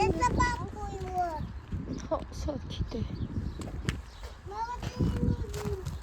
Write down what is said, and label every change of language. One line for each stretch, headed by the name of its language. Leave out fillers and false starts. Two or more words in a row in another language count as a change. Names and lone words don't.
Russian: Это папу его.
Armenian: Հա, սարքի դե
Russian: Мама, ты не видишь.